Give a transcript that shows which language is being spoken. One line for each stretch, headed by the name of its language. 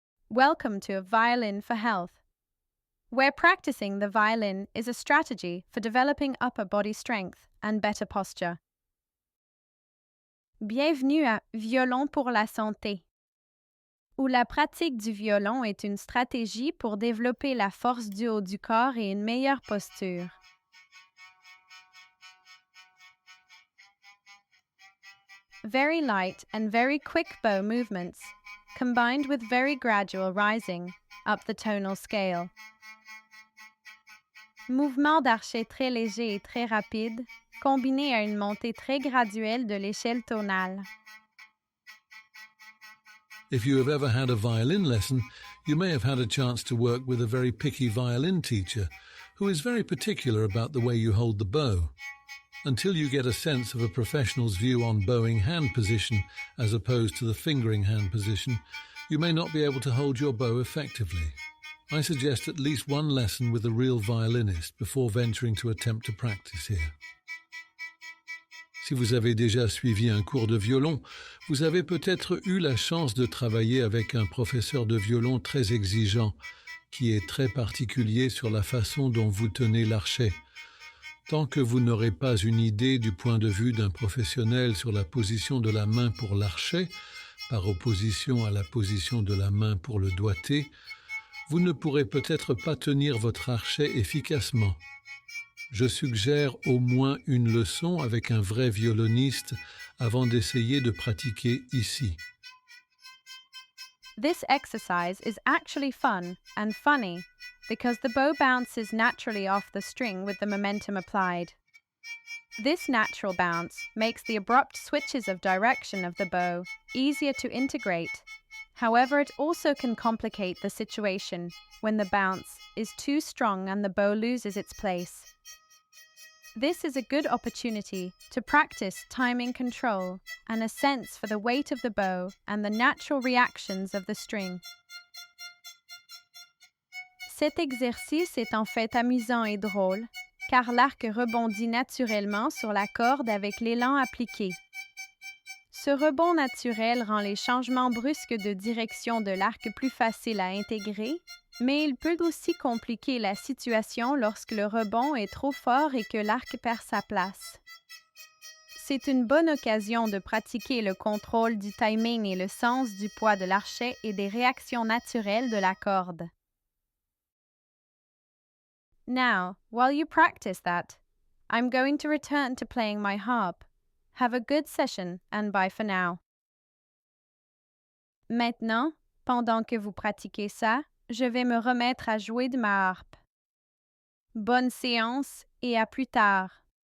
English: Welcome to A Violin for Health, where practicing the violin is a strategy for developing upper body strength and better posture.
French: Bienvenue à Violon pour la santé, où la pratique du violon est une stratégie pour développer la force du haut du corps et une meilleure posture.
English: Very light and very quick bow movements, combined with very gradual rising up the tonal scale.
French: Mouvements d'archet très légers et très rapides, combinés à une montée très graduelle de l'échelle tonale.
English: If you have ever had a violin lesson, you may have had a chance to work with a very picky violin teacher who is very particular about the way you hold the bow. Until you get a sense of a professional's view on bowing hand position as opposed to the fingering hand position, you may not be able to hold your bow effectively. I suggest at least one lesson with a real violinist before venturing to attempt to practice here.
French: Si vous avez déjà suivi un cours de violon, vous avez peut-être eu la chance de travailler avec un professeur de violon très exigeant, qui est très particulier sur la façon dont vous tenez l'archet. Tant que vous n'aurez pas une idée du point de vue d'un professionnel sur la position de la main pour l'archet, par opposition à la position de la main pour le doigté, vous ne pourrez peut-être pas tenir votre archet efficacement. Je suggère au moins une leçon avec un vrai violoniste avant d'essayer de pratiquer ici.
English: This exercise is actually fun and funny because the bow bounces naturally off the string with the momentum applied. This natural bounce makes the abrupt switches of direction of the bow easier to integrate. However, it also can complicate the situation when the bounce is too strong and the bow loses its place. This is a good opportunity to practice timing control and a sense for the weight of the bow and the natural reactions of the string.
French: Cet exercice est en fait amusant et drôle, car l'arc rebondit naturellement sur la corde avec l'élan appliqué. Ce rebond naturel rend les changements brusques de direction de l'arc plus faciles à intégrer, mais il peut aussi compliquer la situation lorsque le rebond est trop fort et que l'arc perd sa place. C'est une bonne occasion de pratiquer le contrôle du timing et le sens du poids de l'archet et des réactions naturelles de la corde.
English: Now, while you practice that, I'm going to return to playing my harp. Have a good session and bye for now.
French: Maintenant, pendant que vous pratiquez ça, je vais me remettre à jouer de ma harpe. Bonne séance et à plus tard.